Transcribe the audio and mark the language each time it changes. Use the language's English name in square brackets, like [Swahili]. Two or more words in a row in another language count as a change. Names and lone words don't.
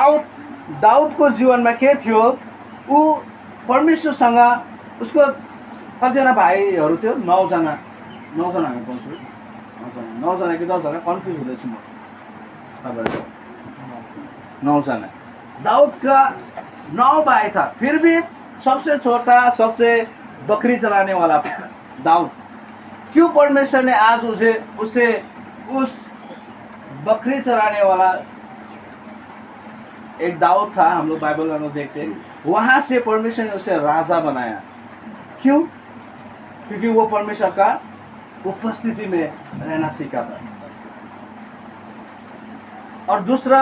[Nepali] दाउदको जीवनमा के थियो, ऊ परमेश्वरसँग उसको कतिजना भाइहरू थियो 9जना हामी पाउँछु 9जना कि 10जना कन्फ्युज हुँदैछु म तपाईँहरूको 9जना [Hindi] दाऊद का 9 भाई था फिर भी सबसे छोटा सबसे बकरी चलाने वाला दाऊद क्यों परमेश्वर ने आज उसे उस बकरी चलाने वाला एक दाऊद था हम लोग बाइबल में हम लोग देखते हैं वहां से परमेश्वर ने उसे राजा बनाया क्यों क्योंकि वो परमेश्वर का उपस्थिति में रहना सीखा था और दूसरा